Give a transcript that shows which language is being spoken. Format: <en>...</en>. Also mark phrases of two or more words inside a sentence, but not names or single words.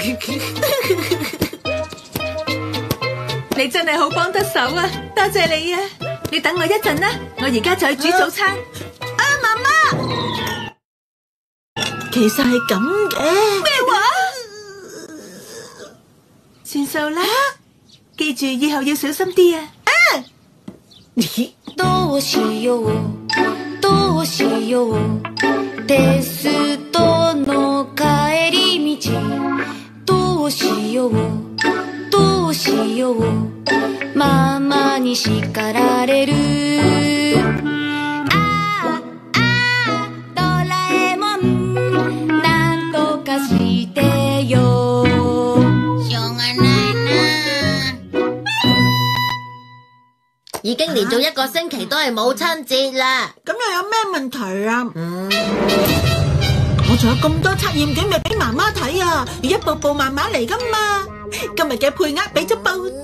<yue>你真係好幫得手啊，多謝你啊！你等我一陣啦，我而家就去煮早餐。媽媽，其實係咁嘅。咩話？算數啦，記住以後要小心啲啊！</yue> <ja>どうしようどうしようテストの帰り道どうしようどうしようママに叱られるドラえもんなんとかしてよしょうがないな</ja> <yue>已經連續一個星期都係母親節啦。咁又有咩問題啊？我仲有咁多測驗卷未俾媽媽睇啊，要一步步慢慢嚟噶嘛。今日嘅配額俾咗布丁，</yue>